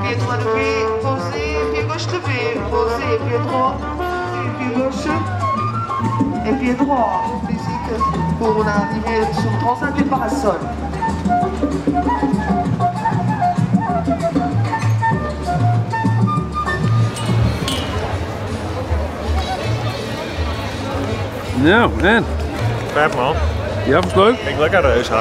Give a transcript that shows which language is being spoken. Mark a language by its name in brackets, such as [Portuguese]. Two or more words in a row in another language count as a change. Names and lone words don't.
[French] lever, posez, pied gauche levé, posez, pied droit, pied gauche et pied droit. Physique pour arriver sur le transat du parasol. [Dutch] Nou, en? Vet man. Ja, was het leuk? Ik lekker reus had.